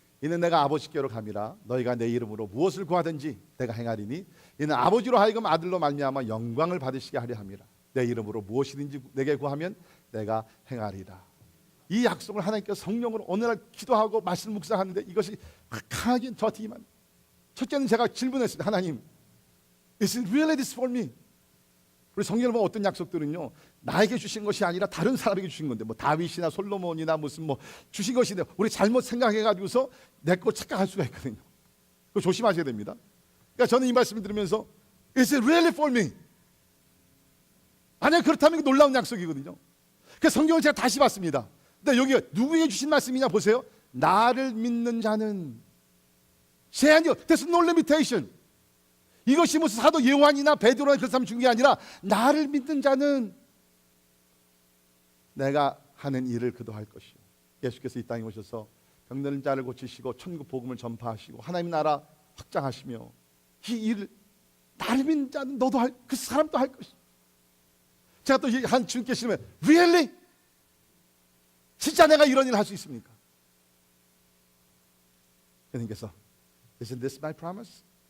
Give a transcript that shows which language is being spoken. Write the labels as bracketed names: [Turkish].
[Korean] 이는 내가 아버지께로 감이라. 너희가 내 이름으로 무엇을 구하든지 내가 행하리니 이는 아버지로 하여금 아들로 말미암아 영광을 받으시게 하려 함이라. 내 이름으로 무엇이든지 내게 구하면 내가 행하리라. 이 약속을 하나님께서 성령으로 어느 날 기도하고 말씀 묵상하는데 이것이 강하게 저한테 임한. 첫째는 제가 질문했습니다. [English] 하나님, Is it really this for me? [Korean] 우리 성경을 보면 어떤 약속들은요, 나에게 주신 것이 아니라 다른 사람에게 주신 건데, 뭐 다윗이나 솔로몬이나 무슨 뭐 주신 것인데 우리 잘못 생각해가지고서 내 거 착각할 수가 있거든요. 그거 조심하셔야 됩니다. 그러니까 저는 이 말씀을 들으면서 [English] Is it really for me? [Korean] 만약 그렇다면 놀라운 약속이거든요. 그래서 성경을 제가 다시 봤습니다. 근데 여기 누구에게 주신 말씀이냐 보세요. 나를 믿는 자는 제한이요. [English] There's no limitation. [Korean] 이것이 무슨 사도 요한이나 베드로나 그런 사람 준 게 아니라 나를 믿는 자는 내가 하는 일을 그도 할 것이요. 예수께서 이 땅에 오셔서 병든 자를 고치시고 천국 복음을 전파하시고 하나님 나라 확장하시며 이 일을 나를 믿는 자는 너도 할, 그 사람도 할 것이요. 제가 또 한 주님께 시면 [English] Really? [Korean] 진짜 내가 이런 일을 할 수 있습니까? [English] 주님께서 Isn't this my promise?